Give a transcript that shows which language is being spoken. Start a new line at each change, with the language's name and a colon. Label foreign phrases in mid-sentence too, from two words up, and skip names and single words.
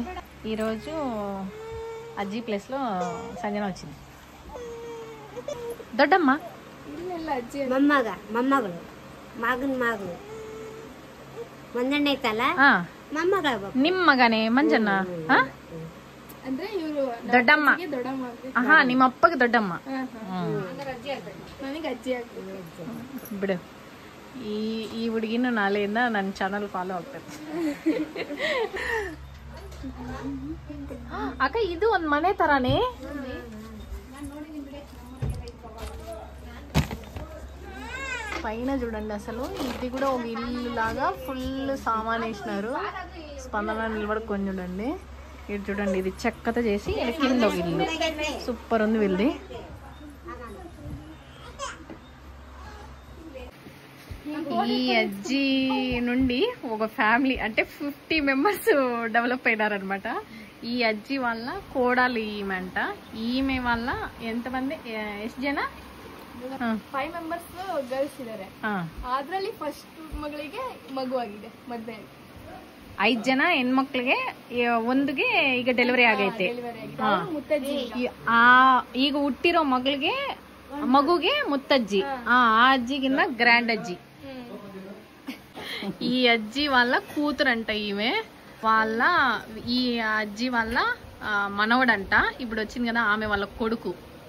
Telugu: ఈరోజు అజ్జీ ప్లేస్లో సంజన వచ్చింది.
Kannada: దొడ్డమ్మ ಮೊಮ್ಮಗಳು ಮಗನ ಮಗಳು ಒಂದನೇ ಐತಲ್ಲ ನಿಮ್ಮ ಮಗನೇ ಮಂಜಣ್ಣ. ದೊಡ್ಡಮ್ಮ. ಆಹಾ, ನಿಮ್ಮ ಅಪ್ಪಗೆ ದೊಡ್ಡಮ್ಮ ಬಿಡು. ಈ ಹುಡುಗಿನ ನಾಳೆಯಿಂದ ನನ್ನ ಚಾನಲ್ ಫಾಲೋ ಆಗ್ತದೆ. ಅಕ್ಕ ಇದು ಒಂದ್ ಮನೆ ತರಾನೇ.
Telugu: పైన చూడండి, అసలు ఇది కూడా ఒక ఇల్లు లాగా ఫుల్ సామాన్ వేసినారు. స్పందన నిలబడుకొని చూడండి. ఇది చూడండి, ఇది చెక్కతో చేసి కింద ఒక ఇల్లు. సూపర్ ఉంది వీళ్ళది. ఈ అజ్జీ నుండి ఒక ఫ్యామిలీ అంటే 50 members డెవలప్ అయినారనమాట. ఈ అజ్జి వాళ్ళ కోడలు ఈమె అంట. ఈమె వాళ్ళ ఎంతమంది
Kannada: ಎಷ್ಟು ಜನ? 5
English: members girls
Kannada: ಇದ್ದಾರೆ. ಅದರಲ್ಲಿ ಫಸ್ಟ್ ಮಗಳಿಗೆ ಮಗು ಆಗಿದೆ, ಮದ್ವೆ 5 ಜನ ಹೆಣ್ಮಕ್ಳಿಗೆ ಒಂದಿಗೆ ಈಗ ಡೆಲಿವರಿ ಆಗೈತೆ. ಈಗ ಹುಟ್ಟಿರೋ ಮಗುಗೆ ಮುತ್ತಜ್ಜಿ, ಆ ಅಜ್ಜಿಗಿನ್ನ ಗ್ರ್ಯಾಂಡ್ అజ్జి.
Telugu: ఈ అజ్జి వాళ్ళ కూతురంట ఈమె. ఈ అజ్జి వాళ్ళ మనవడంట. ఇప్పుడు వచ్చింది కదా ఆమె వాళ్ళ కొడుకు.